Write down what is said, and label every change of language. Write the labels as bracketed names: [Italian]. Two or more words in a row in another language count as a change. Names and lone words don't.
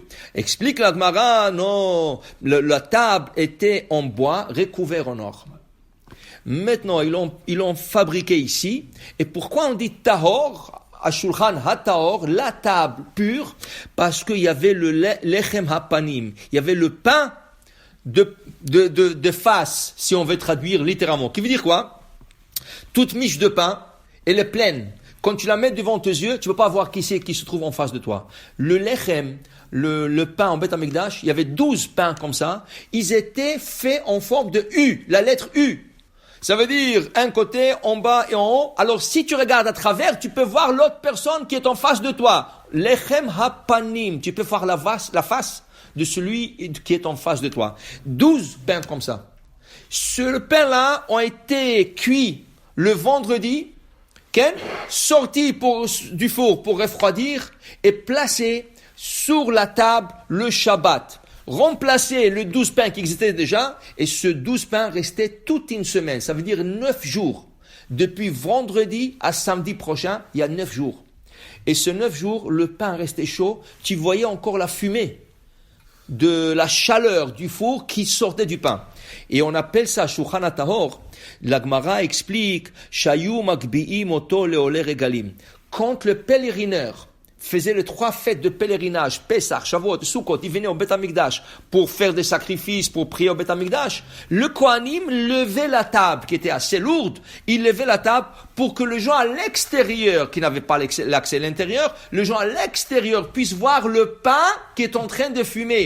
[French] Explique la Gemara, non, la table était en bois recouvert en or. Maintenant, ils l'ont fabriqué ici. Et pourquoi on dit Tahor? À [Hebrew] שולחן הטהור, [French] la table pure, parce qu'il y avait le [Hebrew] לחם הפנים, [French] il y avait le pain de face, si on veut traduire littéralement. Qui veut dire quoi? Toute miche de pain, elle est pleine. Quand tu la mets devant tes yeux, tu ne peux pas voir qui c'est qui se trouve en face de toi. Le lechem, le pain en Beth Amikdash, il y avait 12 pains comme ça, ils étaient faits en forme de U, la lettre U. Ça veut dire un côté, en bas et en haut. Alors si tu regardes à travers, tu peux voir l'autre personne qui est en face de toi. [Hebrew] לחם הפנים, [French] tu peux voir la face de celui qui est en face de toi. 12 pains comme ça. Ce pain-là ont été cuits le vendredi, sortis du four pour refroidir et placés sur la table le Shabbat. Remplacer le 12 pains qui existait déjà, et ce 12 pains restait toute une semaine. Ça veut dire 9 jours. Depuis vendredi à samedi prochain, il y a 9 jours. Et ce 9 jours, le pain restait chaud. Tu voyais encore la fumée de la chaleur du four qui sortait du pain. Et on appelle ça [Hebrew] שולחן הטהור. [French] La Gemara explique [Hebrew] שהיו מגביהים אותו לעולי רגלים. [French] Quand le pèlerineur faisait les 3 fêtes de pèlerinage, Pesach, Shavuot, Sukkot, il venait au Beth Amikdash pour faire des sacrifices, pour prier au Beth Amikdash. Le Kohanim levait la table, qui était assez lourde, il levait la table pour que les gens à l'extérieur, qui n'avaient pas l'accès à l'intérieur, les gens à l'extérieur puissent voir le pain qui est en train de fumer.